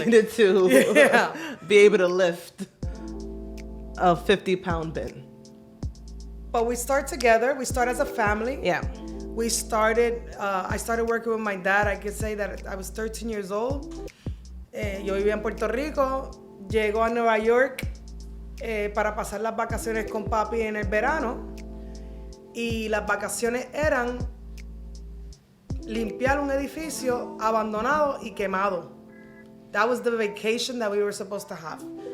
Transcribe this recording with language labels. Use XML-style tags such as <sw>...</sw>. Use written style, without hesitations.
<en>I needed to Yeah. be able to lift a 50-pound bin. But we start together. We start as a family. Yeah. I started working with my dad. I could say that I was 13 years old.</en> <es>Yo vivía en Puerto Rico. Llego a Nueva York para pasar las vacaciones con papi en el verano. Y las vacaciones eran limpiar un edificio abandonado y quemado.</es> <en>That was the vacation that we were supposed to have.</en>